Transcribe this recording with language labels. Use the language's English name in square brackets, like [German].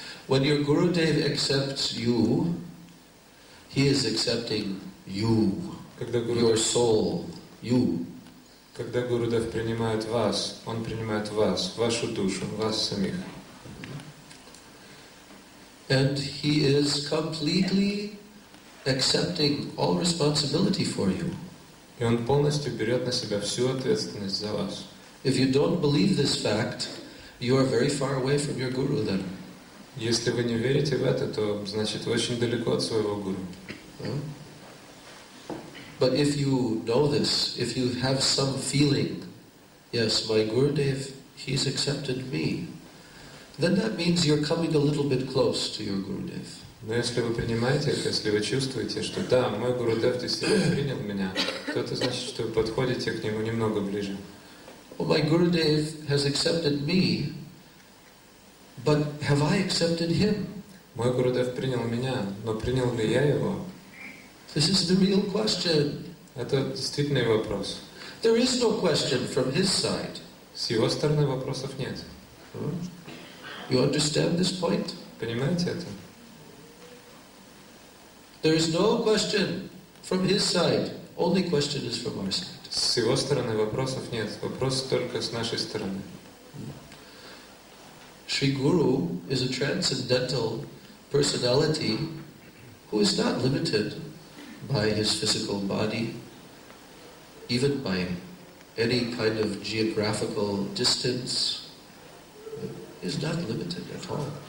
[English] When your Gurudev accepts you, he is accepting you, your soul, you. [Russian] Когда Гурудев принимает вас, он принимает вас, вашу душу, вас самих. [English] And he is completely accepting all responsibility for you. [Russian] И он полностью берет на себя всю ответственность за вас. [English] If you don't believe this fact, you are very far away from your Guru then. [Russian] Если вы не верите в это, то значит вы очень далеко от своего гуру. [English] But if you know this, if you have some feeling, yes, my Gurudev, he's accepted me, then that means you're coming a little bit close to your Gurudev. [Russian] Но если вы принимаете это, если вы чувствуете, что да, мой Гурудев действительно принял меня, то это значит, что вы подходите к нему немного ближе. [English] Well, my Gurudev has accepted me, but have I accepted him? [Russian] Мой Гурудев принял меня, но принял ли я его? [English] This is the real question. [Russian] Это действительный вопрос. [English] There is no question from his side. [Russian] С его стороны вопросов нет. [English] You understand this point? [Russian] Понимаете это? [English] There is no question from his side. Only question is from our side. [Russian] С его стороны вопросов нет, вопрос только с нашей стороны. [English] Sri Guru is a transcendental personality who is not limited by his physical body, even by any kind of geographical distance, is not limited at all.